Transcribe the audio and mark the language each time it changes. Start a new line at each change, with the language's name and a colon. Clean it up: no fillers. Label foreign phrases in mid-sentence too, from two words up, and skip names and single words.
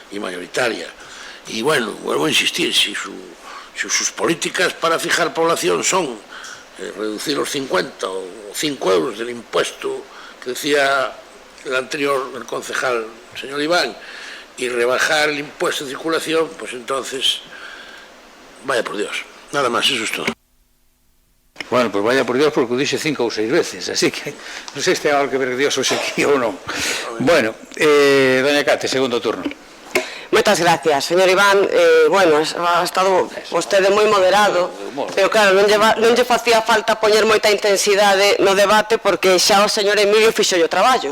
Spanish: Y bueno, vuelvo a insistir, si sus políticas para fijar población son reducir los 50 o 5 euros del impuesto que decía el concejal, señor Iván, y rebajar el impuesto de circulación, pues entonces, vaya por Dios. Nada más, eso es todo. Bueno, pues vaya por Dios, porque lo dice 5 o 6 veces, así que no sé si tenga algo que ver Dios
Galician: hoxe aquí ou non.
Spanish: Bueno, doña Cate, segundo turno.
Galician: Moitas gracias, señor Iván.
Spanish: Bueno, ha estado
Galician: vostede moi moderado, pero claro, non lle facía falta poñer moita intensidade no debate porque xa o señor Emilio fixo o traballo.